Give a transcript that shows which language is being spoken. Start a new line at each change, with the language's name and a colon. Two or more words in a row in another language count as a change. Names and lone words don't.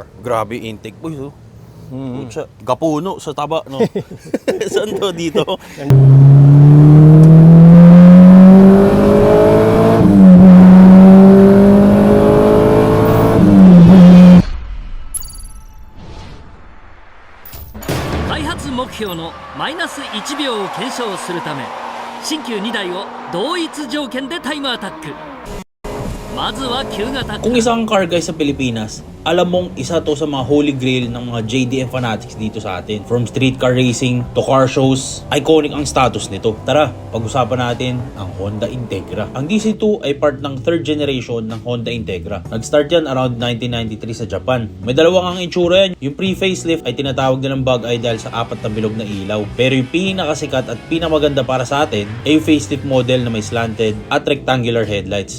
Filipino: Grabe intake boys, oh. Pucha, gapuno sa taba, no? Saan to dito?
Japanese: Daihatsu 目標のマイナス1秒を検証するため新旧2台を同一条件でタイムアタック。まずは旧型
Filipino: Kung isang
English: car guys
Filipino: sa Pilipinas, alam mong isa to sa mga
English: holy grail
Filipino: ng mga
English: JDM fanatics
Filipino: dito sa atin.
English: From street car racing to car shows,
Filipino: iconic ang status nito. Tara, pag-usapan natin ang Honda Integra. Ang DC2 ay part ng
English: third generation
Filipino: ng Honda Integra. Nag-start yan around 1993 sa Japan. May dalawang ang itsura yan. Yung pre-facelift ay tinatawag nilang
English: bug eye
Filipino: dahil sa apat na bilog na ilaw. Pero yung pinakasikat at pinamaganda para sa atin ay yung
English: facelift model
Filipino: na may slanted at
English: rectangular headlights.